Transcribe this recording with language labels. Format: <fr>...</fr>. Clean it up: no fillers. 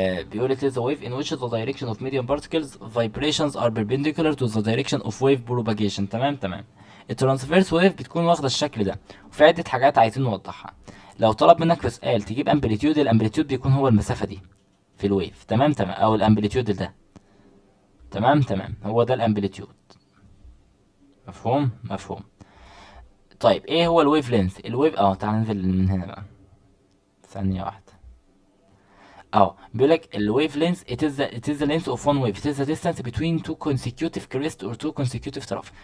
<ar>بيقول</ar> <en>it is a wave in which the direction of medium particles vibrations are perpendicular to the direction of wave propagation.</en> <ar>تمام تمام. الترانسفيرس ويف بتكون واخده الشكل ده، وفي عده حاجات عايزين نوضحها. لو طلب منك في سؤال تجيب امبليتيود، الامبليتيود بيكون هو المسافه دي في الويف. تمام تمام، او الامبليتيود ده. تمام تمام، هو ده الامبليتيود. مفهوم مفهوم. طيب ايه هو الويف لينث؟ الويف تعال ننزل من هنا بقى ثانيه واحده. بيقول لك الويف لينث</ar> <en>it is the length of one wave. It is the distance between two consecutive crest or two consecutive trough.</en>